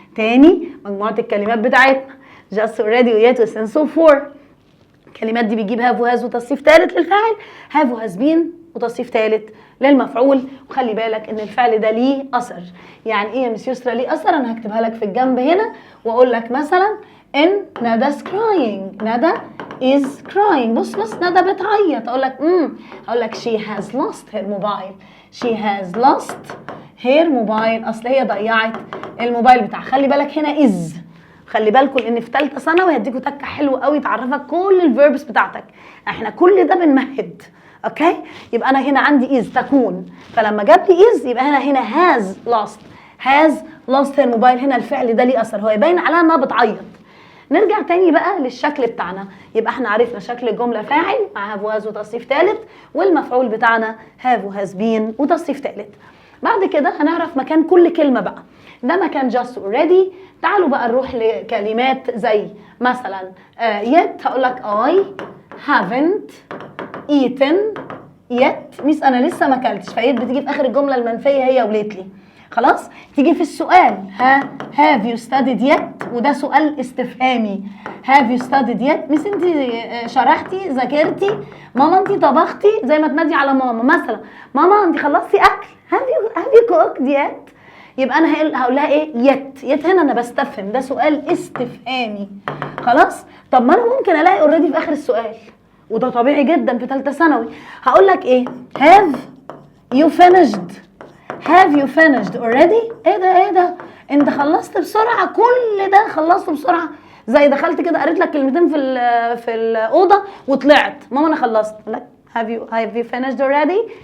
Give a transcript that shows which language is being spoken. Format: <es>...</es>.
<ar>تاني مجموعه الكلمات بتاعتنا just already ويت وسين سو فور. الكلمات دي بيجيب هاف وهاز وتصريف ثالث للفاعل، هاف وهاز بين وتصريف ثالث للمفعول. وخلي بالك ان الفعل ده ليه اثر. يعني ايه يا مس يسرا ليه اثر؟ انا هكتبها لك في الجنب هنا واقول لك مثلا ان ندى crying.</ar> <en>ندى is crying.</en> <ar>بص ندى بتعيط. اقول لك اقول لك</ar> <en>she has lost her mobile. she has lost her mobile.</en> <ar>اصل هي ضيعت الموبايل بتاعها. خلي بالك هنا is. خلي بالكم لان في ثالثه ثانوي هديكوا تكه حلوه قوي تعرفك كل الفيربس بتاعتك. احنا كل ده بنمهد. اوكي. يبقى انا هنا عندي is تكون، فلما جاب لي is يبقى هنا has lost.</ar> <en>has lost her mobile.</en> <ar>هنا الفعل ده ليه اثر، هو يبين عليها انها بتعيط. نرجع تاني بقى للشكل بتاعنا. يبقى احنا عرفنا شكل الجمله فاعل مع have وهاز وتصريف ثالث، والمفعول بتاعنا have وهاز بين وتصريف ثالث. بعد كده هنعرف مكان كل كلمه بقى. ده مكان just already. تعالوا بقى نروح لكلمات زي مثلا yet.</ar> <en>هقول لك I haven't eaten yet.</en> <ar>ميس انا لسه ما اكلتش، فيت بتيجي في اخر الجمله المنفيه هي وليتلي. خلاص. تيجي في السؤال</ar> <en>have you studied yet،</en> <ar>وده سؤال استفهامي.</ar> <en>have you studied yet.</en> <ar>ميس انت شرحتي ذاكرتي؟ ماما انت طبختي؟ زي ما تنادي على ماما مثلا ماما انت خلصتي اكل؟</ar> <en>have you cooked yet.</en> <ar>يبقى انا هقول لها ايه؟ يت هنا انا بستفهم، ده سؤال استفهامي. خلاص. طب ما انا ممكن الاقي اوريدي في اخر السؤال، وده طبيعي جدا في ثالثه ثانوي. هقول لك ايه؟</ar> <en>have you finished. have you finished already.</en> <ar>ايه ده انت خلصت بسرعه، كل ده خلصته بسرعه. زي دخلت كده قريت لك كلمتين في الاوضه وطلعت ماما انا خلصت.</ar> <en>لك have you finished already.</en>